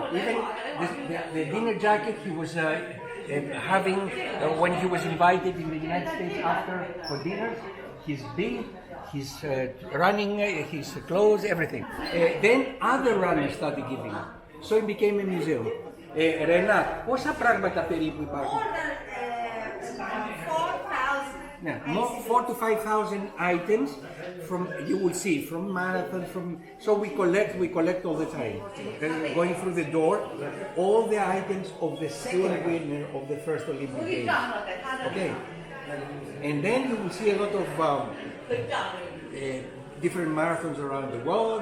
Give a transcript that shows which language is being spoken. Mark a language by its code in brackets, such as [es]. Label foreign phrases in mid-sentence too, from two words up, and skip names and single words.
[en] Even the dinner jacket he was having when he was invited in the United States for dinner, his bill, his running, his clothes, everything. Then other runners started giving up. So it became a museum. [el] Rena, πόσα πράγματα περίπου υπάρχουν? [en] 4,000 to 5,000 items you will see from marathon, so we collect all the time. Going through the door, all the items of the second winner of the first Olympic Games. Okay. And then you will see a lot of different marathons around the world.